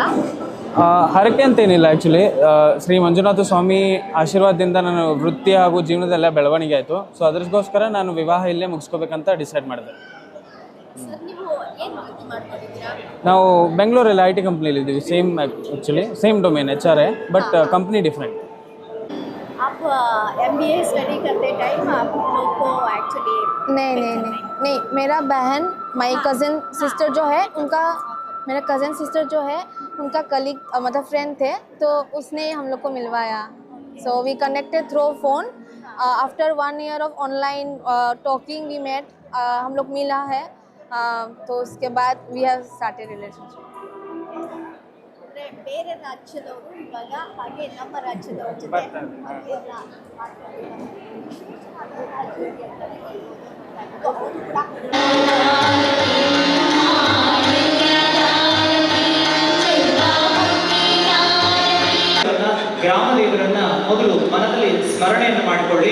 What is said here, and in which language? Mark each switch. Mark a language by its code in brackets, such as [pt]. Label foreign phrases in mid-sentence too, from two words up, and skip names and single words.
[kn] ಹರಕೆ ಅಂತೇನಿಲ್ಲ. ಆ್ಯಕ್ಚುಲಿ ಶ್ರೀ ಮಂಜುನಾಥ ಸ್ವಾಮಿ ಆಶೀರ್ವಾದದಿಂದ ನಾನು ವೃತ್ತಿ ಹಾಗೂ ಜೀವನದೆಲ್ಲ ಬೆಳವಣಿಗೆ ಆಯಿತು. ಸೊ ಅದಕ್ಕೋಸ್ಕರ ನಾನು ವಿವಾಹ ಇಲ್ಲೇ ಮುಗಿಸ್ಕೋಬೇಕಂತ ಡಿಸೈಡ್ ಮಾಡಿದೆ. ನಾವು ಬೆಂಗಳೂರಲ್ಲಿ IT ಕಂಪ್ನಿಲಿ ಇದ್ದೀವಿ. [en] Same actually same domain HR है, but company different. [hi] आप MBA स्टडी करते टाइम आप लोग को एक्चुअली नहीं मेरा बहन [en] my cousin sister [hi] जो है उनका, मेरा [en] cousin sister [hi] जो है उनका कलीग मतलब फ्रेंड थे, तो उसने हम लोग को मिलवाया. [en] So we connected through phone. After 1 year of online talking we met. [hi] हम लोग मिला है. तो उसके बाद [en] we have started relationship. [kn] ಬೇರೆ ರಾಜ್ಯದವರು ಇವಾಗ ಹಾಗೆ ನಮ್ಮ ರಾಜ್ಯದವ್ರ ಜೊತೆ ಬರ್ತಾರೆ. ಹಾಗೆಲ್ಲ ಮಾತಾಡ್ತಾರೆ. ವಿಶೇಷವಾದ ರಾಜ್ಯ ಅಂತಲೇ ಹೇಳ್ಬೋದು. ಅವರು ಕೂಡ ಗ್ರಾಮ ದೇವರನ್ನ ಮೊದಲು ಮನದಲ್ಲಿ ಸ್ಮರಣೆಯನ್ನು ಮಾಡಿಕೊಳ್ಳಿ.